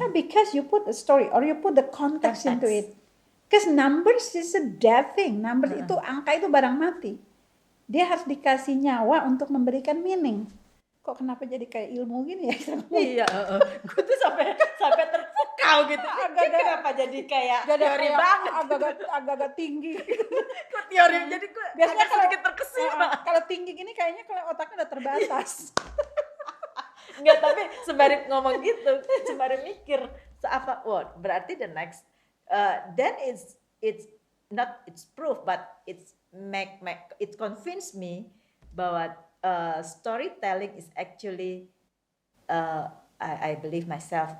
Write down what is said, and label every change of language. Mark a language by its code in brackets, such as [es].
[en] Yeah, because you put a story or you put the context into it. Because numbers is a dead thing. [id] Numbers itu, angka itu barang mati. Dia harus dikasih nyawa untuk memberikan meaning. Kok kenapa jadi kayak ilmu gini ya? Iya, gue tuh sampai terpukau gitu. Kenapa jadi kayak teori banget? Agak-agak tinggi. Kok teori, jadi gue biasanya kalau sedikit terkesima. Kalau tinggi gini kayaknya kalau otaknya udah terbatas. Enggak, tapi sembari ngomong gitu, sembari mikir apa? Wah, berarti [en] the next then it's not it's proof, but it's it convince me bahwa storytelling is actually I believe myself.